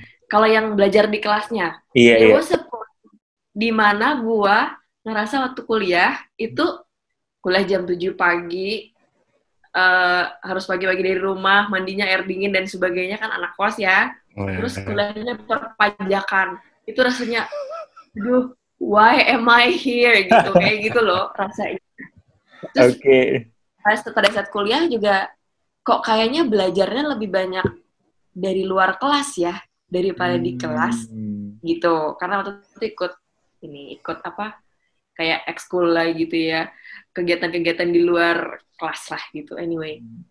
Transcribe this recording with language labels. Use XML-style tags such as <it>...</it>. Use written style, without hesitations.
<id>Kalau yang belajar di kelasnya. Gue di mana gue ngerasa waktu kuliah itu kuliah jam 7 pagi, harus pagi-pagi dari rumah, mandinya air dingin dan sebagainya, kan anak kos ya. Terus kuliahnya perpajakan. Itu rasanya, aduh,</id> <en>why am I here?</en> <id>Gitu, kayak gitu loh rasanya. Terus pada saat kuliah juga, kok kayaknya belajarnya lebih banyak dari luar kelas ya, daripada di kelas, gitu. Karena waktu itu ikut apa, kayak ekskul lah gitu ya, kegiatan-kegiatan di luar kelas lah gitu, anyway.</id>